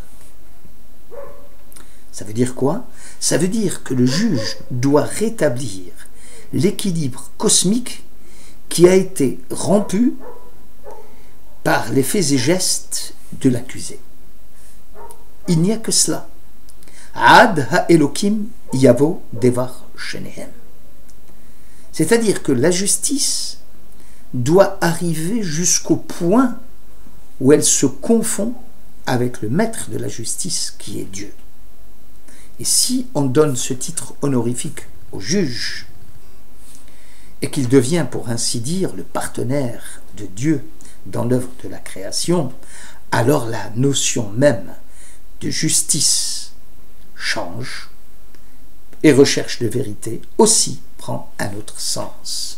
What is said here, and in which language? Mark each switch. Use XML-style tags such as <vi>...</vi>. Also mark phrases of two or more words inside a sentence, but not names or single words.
<fr>Ça veut dire quoi? Ça veut dire que le juge doit rétablir l'équilibre cosmique qui a été rompu par les faits et gestes de l'accusé. Il n'y a que cela.</fr> <he>עד האלהים יבא דבר שניהם.</he> <fr>C'est-à-dire que la justice doit arriver jusqu'au point où elle se confond avec le maître de la justice qui est Dieu. Et si on donne ce titre honorifique au juge et qu'il devient, pour ainsi dire, le partenaire de Dieu dans l'œuvre de la création, alors la notion même de justice change et recherche de vérité aussi prend un autre sens.</fr>